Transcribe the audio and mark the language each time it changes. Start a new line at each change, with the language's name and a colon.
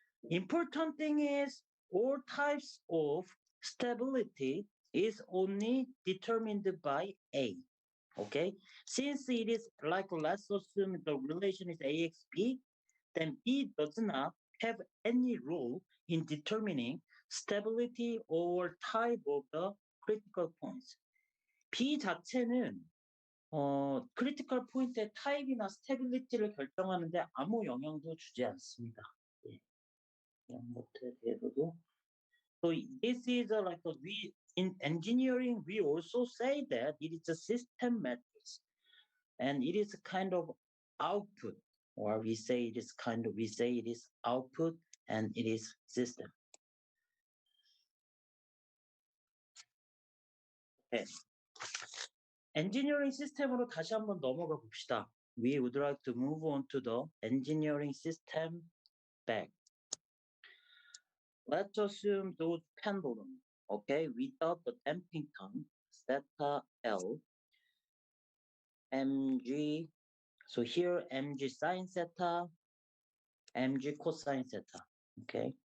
English: Important thing is all types of stability is only determined by A. Okay. Since it is like let's assume the relation is AXB, then B does not have any role in determining stability or type of the critical points.
Korean: B 자체는 크리티컬 포인트의 타입이나 스테빌리티를 결정하는데 아무 영향도 주지 않습니다. 예, 이런 것들에 대해서도.
English: So this is like we in engineering we also say that it is a system matrix, and it is a kind of output, or we say it is output and it is system. Okay.
Korean: 엔지니어링 시스템으로 다시 한번 넘어가 봅시다.
English: We would like to move on to the engineering system back. Let's assume those pendulum, okay, without the damping term, theta L, mg, so here mg sine theta, mg cosine theta, okay.